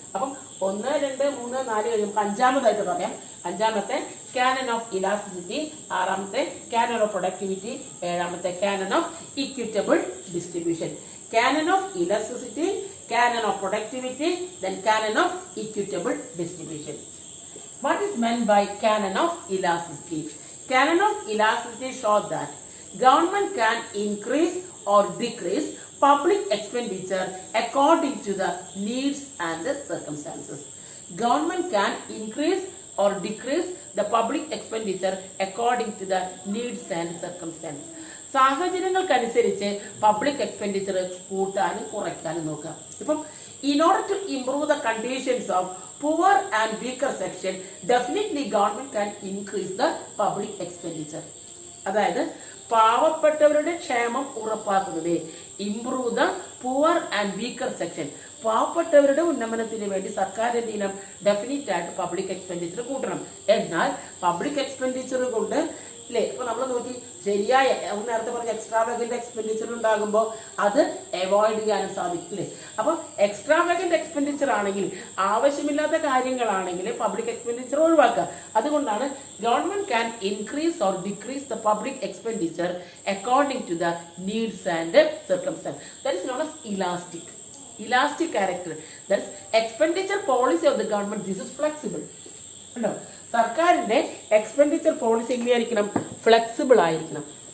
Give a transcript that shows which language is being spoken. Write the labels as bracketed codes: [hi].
[ml] അപ്പം 1, 2, 3, 4 കഴിയുമ്പോൾ 5ാമതായിട്ട് പറയാം. 5ാമത്തെ Canon of elasticity, 6ാമത്തെ Canon of productivity, 7ാമത്തെ Canon of equitable distribution. [en] Canon of elasticity, canon of productivity, then canon of equitable distribution. What is meant by canon of elasticity? Canon of elasticity shows that government can increase or decrease public expenditure according to the needs and the circumstances. Government can increase or decrease the public expenditure according to the needs and circumstances. [ml] സാഹചര്യങ്ങൾക്കനുസരിച്ച് public expenditure കൂട്ടാനും കുറയ്ക്കാനും നോക്കുക. [en] ഇപ്പം in order to improve the conditions of poor and weaker section, definitely government can increase the public expenditure. [ml] അതായത് പാവപ്പെട്ടവരുടെ ക്ഷേമം ഉറപ്പാക്കുന്നത്, [en] improve the poor and weaker section, [ml] പാവപ്പെട്ടവരുടെ ഉന്നമനത്തിന് വേണ്ടി സർക്കാർ എന്ത് ചെയ്യണം? ഡെഫിനറ്റ് ആയിട്ട് പബ്ലിക് എക്സ്പെൻഡിച്ചർ കൂട്ടണം. എന്നാൽ പബ്ലിക് എക്സ്പെൻഡിച്ചർ കൊണ്ട് അല്ലേ ഇപ്പൊ നമ്മൾ നോക്കി ശരിയായ നേരത്തെ പറഞ്ഞ എക്സ്ട്രാ വാഗന്റ് എക്സ്പെൻഡിച്ചർ ഉണ്ടാകുമ്പോൾ അത് അവോയ്ഡ് ചെയ്യാനും സാധിക്കില്ലേ? അപ്പൊ എക്സ്ട്രാ വാഗന്റ് എക്സ്പെൻഡിച്ചർ ആണെങ്കിൽ, ആവശ്യമില്ലാത്ത കാര്യങ്ങളാണെങ്കിൽ പബ്ലിക് എക്സ്പെൻഡിച്ചർ ഒഴിവാക്കുക. [en] അതുകൊണ്ടാണ് government can increase or decrease the public expenditure according to the needs and circumstances. That is known as elastic character. That is expenditure policy of the government. This is flexible. [ml] ഉണ്ടോ? സർക്കാരിന്റെ expenditure policy എങ്ങനെയായിരിക്കണം? Flexible ആയിരിക്കണം.